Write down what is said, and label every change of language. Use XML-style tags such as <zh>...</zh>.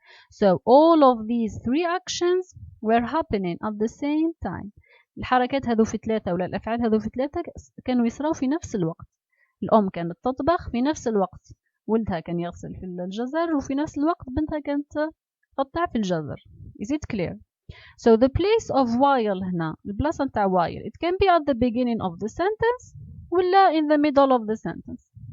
<en>So all of these 3 actions were happening at the same time.</en> <ar>الحركات هذو في 3 ولا الأفعال هذو في 3 كانوا يصراو في نفس الوقت. الأم كانت تطبخ في نفس الوقت ولدها كان يغسل في الجزر وفي نفس الوقت بنتها كانت تقطع في الجزر.</ar> <en>Is it clear? So the place of while</en> <ar>هنا البلاصة نتاع</ar> <en>while it can be at the beginning of the sentence</en> <ar>ولا</ar> <en>in the middle of the sentence.</en>